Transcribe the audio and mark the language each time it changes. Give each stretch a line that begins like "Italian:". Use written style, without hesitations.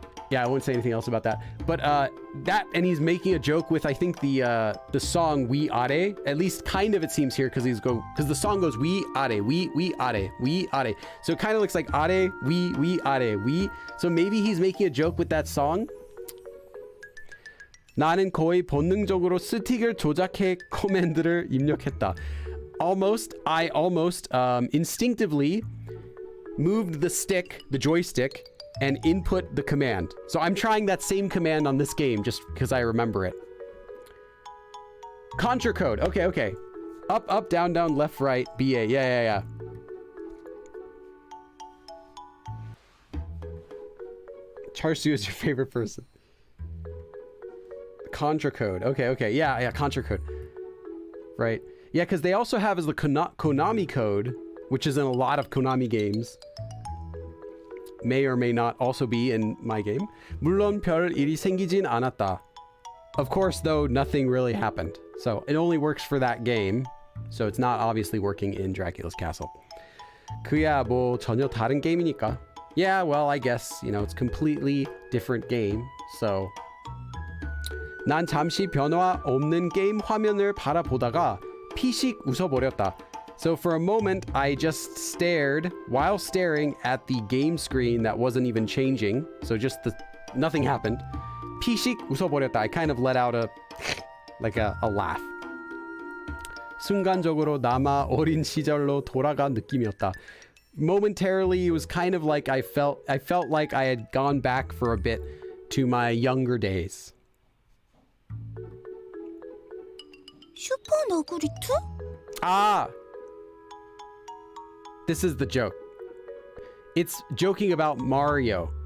English: Yeah, I won't say anything else about that. But that, and he's making a joke with, I think, the song We Are. At least kind of it seems here, because the song goes We Are, we are. So it kind of looks like Are, we are, we. So maybe he's making a joke with that song.
Korean: 나는 거의 본능적으로 스틱을 조작해 커맨드를 입력했다.
English: I almost instinctively moved the joystick, and input the command. So I'm trying that same command on this game just because I remember it. Contra code. Okay. Up, down, left, right, BA. Yeah. Charsu is your favorite person. Contra code. Okay. Yeah, Contra code. Right. Yeah, because they also have is the Konami code, which is in a lot of Konami games. May or may not also be in my game.
Korean: 물론 별 일이 생기진 않았다.
English: Of course, though, nothing really happened. So it only works for that game. So it's not obviously working in Dracula's Castle.
Korean: 그야 뭐 전혀 다른 게임이니까.
English: Yeah, well, I guess, you know, it's completely different game.
Korean: So 난 잠시 변화 없는 게임 화면을 바라보다가 피식 웃어버렸다.
English: So for a moment, I just stared while staring at the game screen that wasn't even changing. So just nothing happened.
Korean: 피식 웃어버렸다.
English: I kind of let out a laugh.
Korean: 순간적으로 남아 어린 시절로 돌아간 느낌이었다. Momentarily, it was kind of like I felt like I had gone back for a bit to my younger days. 슈퍼 너구리 2? Ah!
English: This is the joke. It's joking about Mario.